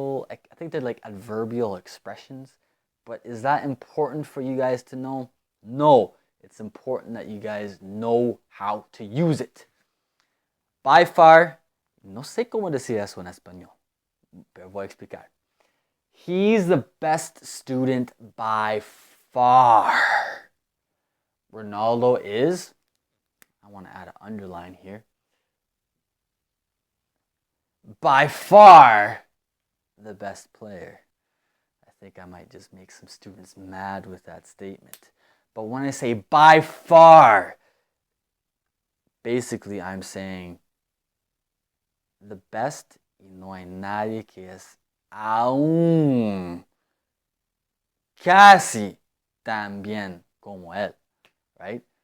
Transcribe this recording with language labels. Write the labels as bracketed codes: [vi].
[en] I think they're like adverbial expressions. But is that important for you guys to know? No, it's important that you guys know how to use it. [es] By far, no sé cómo decir eso en español, pero voy a explicar. [en] He's the best student by far. Ronaldo is, I want to add an underline here, by far the best player. I think I might just make some students mad with that statement. But when I say by far, basically I'm saying the best [es] y no hay nadie que es aún casi tan bien como él, [en] right?